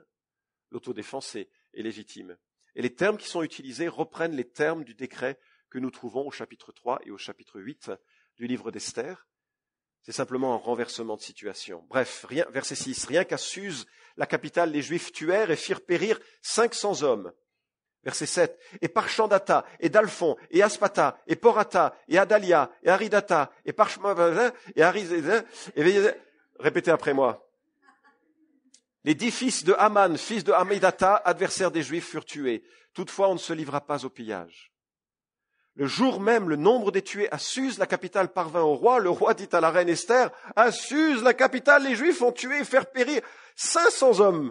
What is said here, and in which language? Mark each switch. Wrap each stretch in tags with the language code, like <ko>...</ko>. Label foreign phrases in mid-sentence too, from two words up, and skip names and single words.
<fr>L'autodéfense est légitime. Et les termes qui sont utilisés reprennent les termes du décret que nous trouvons au chapitre 3 et au chapitre 8 du livre d'Esther. C'est simplement un renversement de situation. Bref, verset 6, rien qu'à Suse, la capitale, les Juifs tuèrent et firent périr 500 hommes. Verset 7, et Parchandata, et Dalphon, et Aspata, et Porata, et Adalia, et Aridata, et Parchmavin, et Arizézin, et répétez après moi. Les 10 fils de Haman, fils de Hamidata, adversaires des Juifs, furent tués. Toutefois, on ne se livra pas au pillage. Le jour même, le nombre des tués à Suse, la capitale, parvint au roi. Le roi dit à la reine Esther, à Suse, la capitale, les Juifs ont tué et fait périr 500 hommes.</fr>